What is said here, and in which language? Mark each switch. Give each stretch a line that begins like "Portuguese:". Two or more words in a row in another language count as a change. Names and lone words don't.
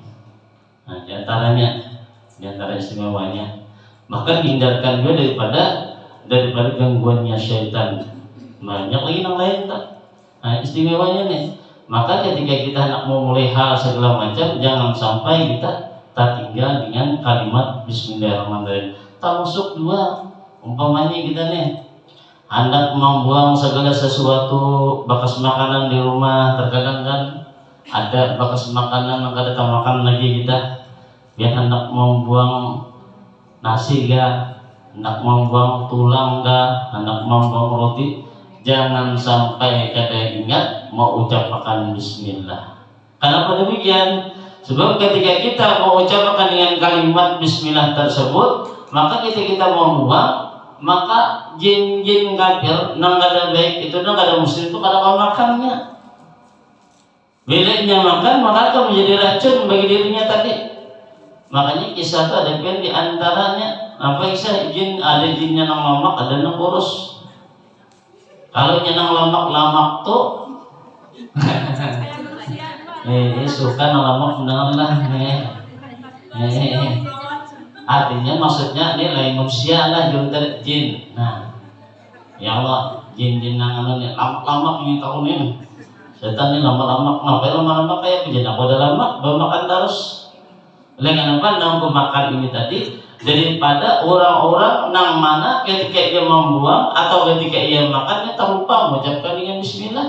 Indonesian: Nah, di antara istimewanya, maka hindarkan juga daripada gangguannya syaitan.
Malay: Banyak lagi yang lain tak?
Indonesian: Nah, istimewanya nih. Maka ketika kita hendak memulai hal segala macam, jangan sampai kita tertinggal dengan kalimat bismillahirrahmanirrahim. Termasuk dua, umpamanya kita nih hendak membuang segala sesuatu bekas makanan di rumah, terkadang kan ada bekas makanan, maka ada makan lagi kita. Biar hendak membuang nasi ga, hendak membuang tulang ga, hendak membuang roti, jangan sampai kada ingat mau ucapkan bismillah. Kenapa demikian? Sebab ketika kita mau ucapkan dengan kalimat bismillah tersebut, maka ketika kita mau buang, maka jin-jin kafir nang kada baik itu nang kada muslim itu kada mau makannya. Bilanya makan maka akan menjadi racun bagi dirinya tadi.
Banjar: Makanya kisah itu ada kan di antaranya apa kisah jin, ada jinnya nang lamak, ada nang kurus. Kalau nang lamak tuh suka nang lamak mendengarlah artinya maksudnya ini lain manusia lah jin. Nah, ya Allah, jin nang anu lamak ini tahun ini.
Indonesian: Setan ini lama-lama, ngapain lama-lama kayak kejadian aku udah lama, baru makan terus. Oleh kenapa nang makan ini tadi daripada orang-orang nang mana ketika dia membuang atau ketika ia makan dia tak lupa mengucapkan dengan bismillah.